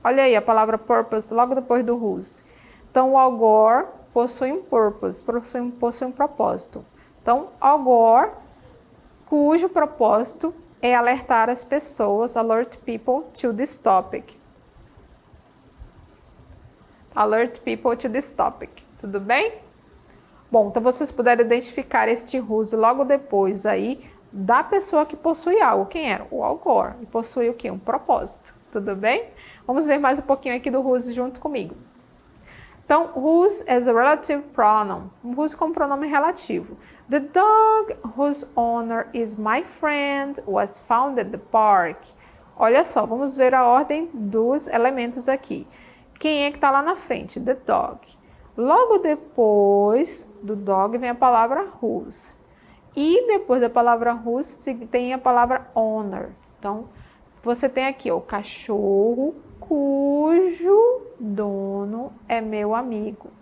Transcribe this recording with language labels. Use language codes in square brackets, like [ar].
[pt] Olha aí a palavra purpose logo depois do whose. Então, o Al Gore possui um purpose, possui um propósito. Então, Al Gore, cujo propósito é alertar as pessoas, [en] alert people to this topic. Alert people to this topic. [pt] Tudo bem? Bom, então vocês puderam identificar este whose logo depois aí da pessoa que possui algo. Quem era? O Al Gore. E possui o quê? Um propósito. Tudo bem? Vamos ver mais um pouquinho aqui do whose junto comigo. Então, [en] whose as a relative pronoun. [pt] Whose como pronome relativo. [en] The dog whose owner is my friend was found at the park. [pt] Olha só, vamos ver a ordem dos elementos aqui. Quem é que está lá na frente? [en] The dog. [pt] Logo depois do dog vem a palavra whose. E depois da palavra whose tem a palavra owner. Então, você tem aqui o cachorro cujo dono é meu amigo.